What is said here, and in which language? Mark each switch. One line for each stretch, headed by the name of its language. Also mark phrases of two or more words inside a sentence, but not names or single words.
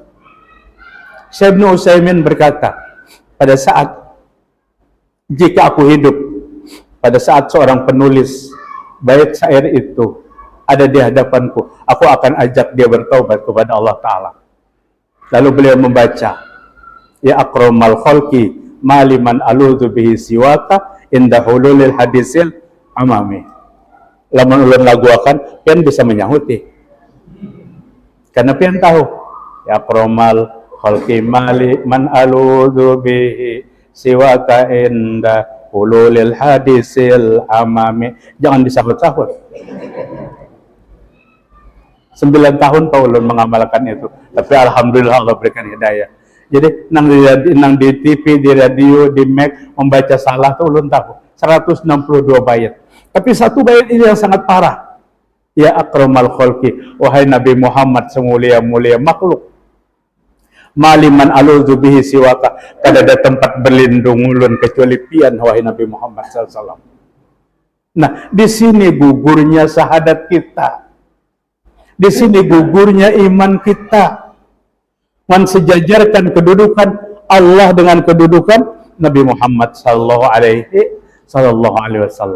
Indonesian: Syekh Ibnu Utsaimin berkata, pada saat jika aku hidup, pada saat seorang penulis bait syair itu ada di hadapanku, aku akan ajak dia bertaubat kepada Allah Ta'ala. Lalu beliau membaca,
Arabic: يا أكرم الخلق ما لي من ألوذ به سواك عند حلول الحادث العمم.
Banjar: Lamun ulun lagu akan, pian bisa menyahuti.
Indonesian: Karena pian tahu,
Arabic: يا أكرم الخلق ما لي من ألوذ به سواك عند حلول الحادث العمم.
Indonesian: Jangan disahut-sahut. 9 tahun Pak Ulun mengamalkan itu, tapi alhamdulillah Allah berikan hidayah.
Banjar: Jadi nang di TV, di radio, di Mac membaca salah tuh Ulun tahu 162 bait.
Indonesian: Tapi satu bait ini yang sangat parah.
Arabic: يا أكرم الخلق,
Indonesian: wahai Nabi Muhammad semulia-mulia makhluk,
Arabic: ما لي من ألوذ به سواك,
Indonesian: kada ada tempat berlindung ulun kecuali pian wahai Nabi Muhammad SAW. Nah, di sini gugurnya syahadat kita. Di sini gugurnya iman kita. Mensejajarkan kedudukan Allah dengan kedudukan Nabi Muhammad
Arabic: صلى الله عليه وسلم.